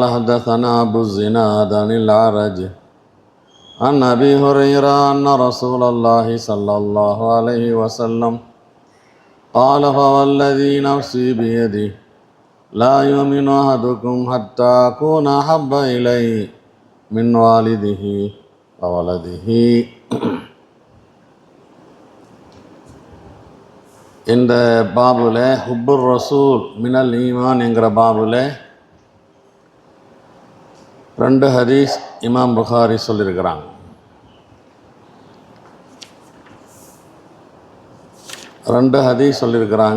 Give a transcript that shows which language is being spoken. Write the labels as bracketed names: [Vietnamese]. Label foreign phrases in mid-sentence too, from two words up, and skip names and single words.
[Arabic] حدثنا أبو الزناد عن الأعرج عن أبي هريرة أن رسول الله صلى الله عليه وسلم قال: فوالذي نفسي بيده لا يؤمن أحدكم حتى أكون أحب إليه من والده وولده. [Tamil] இந்த [Arabic] باب حب الرسول من الإيمان [Tamil] என்கிற பாபுல 2 ஹதீஸ் இமாம் புகாரி சொல்லியிருக்கிறாங்க. 2 ஹதீஸ் சொல்லியிருக்கிறாங்க.